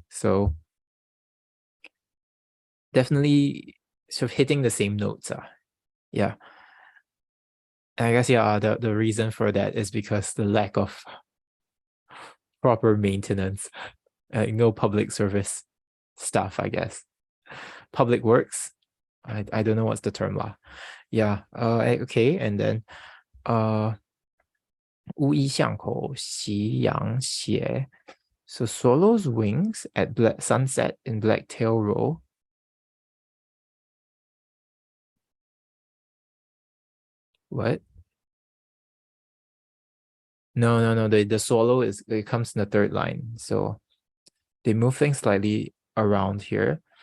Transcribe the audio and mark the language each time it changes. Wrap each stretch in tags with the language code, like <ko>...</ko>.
<en>So definitely sort of hitting the same notes. Yeah. And I guess yeah, the reason for that is because the lack of proper maintenance, no public service stuff, I guess. Public works. I don't know what's the term lah. Yeah. Okay, and then</en> <zh>乌衣巷口夕阳斜.</zh> <en>So swallow's wings at sunset in Blacktail Row. What? No. The swallow it comes in the third line. So they move things slightly around here.</en>